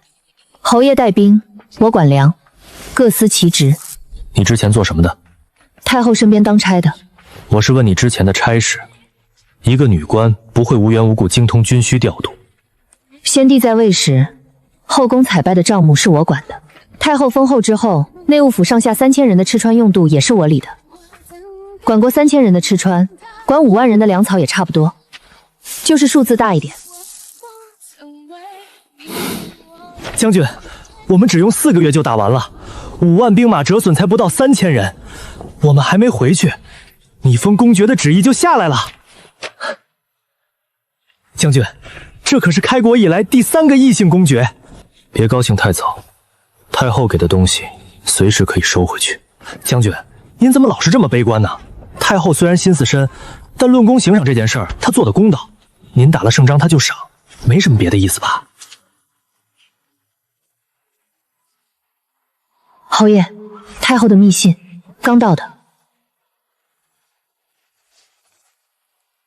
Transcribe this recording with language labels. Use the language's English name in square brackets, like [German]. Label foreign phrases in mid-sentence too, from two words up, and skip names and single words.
[Chinese] 侯爺帶兵，我管糧，各司其職。你之前做什麼的？太后身邊當差的。我是問你之前的差事。一個女官不會無緣無故精通軍需調度。先帝在位時，後宮採拜的賬目是我管的。太后封後之後，內務府上下3000人的吃穿用度也是我理的。管過3000人的吃穿，管5萬人的糧草也差不多，就是數字大一點。將軍，我們只用4個月就打完了，5萬兵馬折損才不到3000人，我們還沒回去，你封公爵的旨意就下來了。將軍，這可是開國以來第3個異姓公爵。別高興太早，太后給的東西隨時可以收回去。將軍，您怎麼老是這麼悲觀呢？太后雖然心思深，但論功行賞這件事兒，她做的公道。您打了勝仗，她就賞，沒什麼別的意思吧？侯爺，太后的密信剛到的。